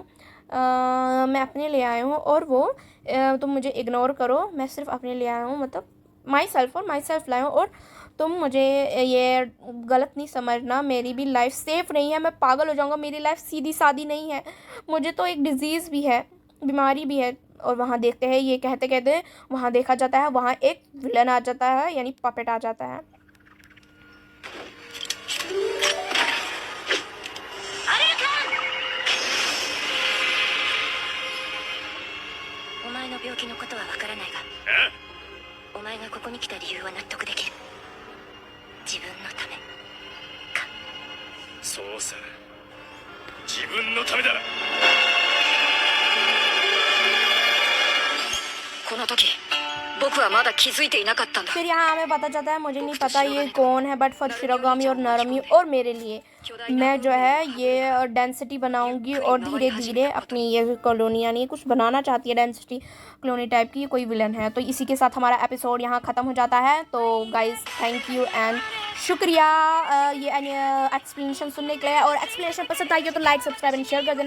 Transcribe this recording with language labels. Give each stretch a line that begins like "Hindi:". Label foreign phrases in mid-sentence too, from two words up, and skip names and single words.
Hindi: मैं अपने लिए आया हूँ और वो तुम मुझे इग्नोर करो, मैं सिर्फ अपने लिए आया हूँ, मतलब
English: my self
Hindi: लाया हूँ, और तुम मुझे ये गलत नहीं समझना, मेरी भी लाइफ सेफ़ नहीं है, मैं पागल हो जाऊँगा, मेरी लाइफ सीधी सादी नहीं है, मुझे तो एक डिज़ीज़ भी है, बीमारी भी है। और वहाँ देखते हैं ये कहते कहते वहाँ देखा जाता है, वहाँ एक विलन आ जाता है, यानी पपेट आ जाता है।
Japanese: お前の病気のことはわからないが、お前がここに来た理由は納得できる。自分のためか。そうさ、自分のためだ。この時僕はまだ気づいていなかったんだ。
Hindi: फिर यहाँ हमें पता चलता है, मुझे नहीं पता ये कौन है,
English: but for
Hindi: शिरोगामी और नारुमी और मेरे लिए मैं जो है ये डेंसिटी बनाऊंगी, और धीरे धीरे अपनी ये कॉलोनी, यानी कुछ बनाना चाहती है
English: density colony
Hindi: टाइप की, कोई विलन है। तो इसी के साथ हमारा एपिसोड यहाँ ख़त्म हो जाता है। तो
English: guys thank you and
Hindi: शुक्रिया ये एक्सप्लेनेशन सुनने के लिए, और एक्सप्लेनेशन पसंद आई हो तो
English: like subscribe and share
Hindi: कर देना।